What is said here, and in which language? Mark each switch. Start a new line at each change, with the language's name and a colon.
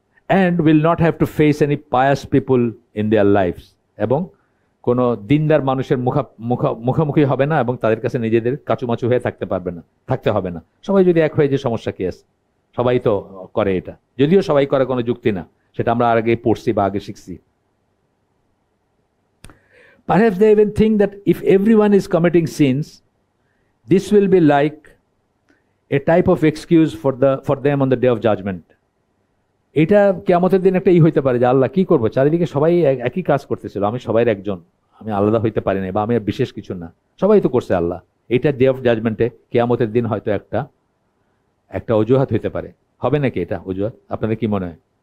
English: and will not have to face any pious people in their lifes,
Bangla: এবং কোনো দিনদার মানুষের মুখোমুখি হবে না, এবং তাদের কাছে নিজেদের কাচুমাচু হয়ে থাকতে হবে না। সবাই যদি এক হয়ে, যে সমস্যা কি আছে? সবাই তো করে এটা, যদিও সবাই করে কোনো যুক্তি না, সেটা আমরা আগে পড়ছি বা আগে শিখছি।
English: Perhaps they even think that if everyone is committing sins, this will be like a type of excuse for them on the day of judgment.
Bangla: এটা কিয়ামতের দিন একটা হইতে পারে যে আল্লাহ কি করবো, চারিদিকে সবাই একই কাজ করতেছিল, আমি সবাইয়ের একজন, আমি আলাদা হইতে পারি না, বা আমি বিশেষ কিছু না, সবাই তো করছে আল্লাহ। এটা ডে অফ জাজমেন্টে কিয়ামতের দিন হয়তো একটা অজুহাত হইতে পারে। হবে নাকি এটা অজুহাত? আপনাদের কি মনে হয়?